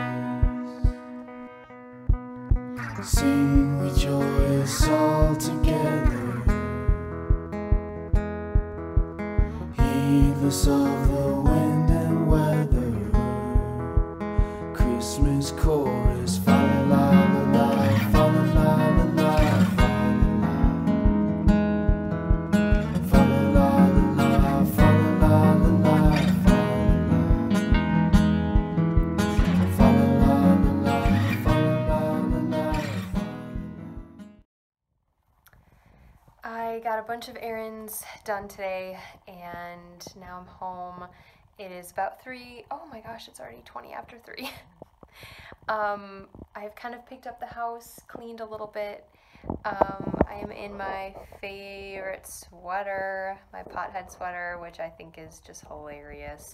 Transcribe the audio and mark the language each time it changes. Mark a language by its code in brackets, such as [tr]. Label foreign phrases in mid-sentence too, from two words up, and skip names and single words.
[en] Sing we joyous all together, heedless of the wind and weather. Christmas chorus, fa la la la la, fa la la la la, fa la la la la, fa la la la la, fa la la la la, fa la la la la. I got a bunch of errands done today, and now I'm home. It is about 3. Oh my gosh, it's already 20 after 3. I've kind of picked up the house, cleaned a little bit. I am in my favorite sweater, my pothead sweater, which I think is just hilarious.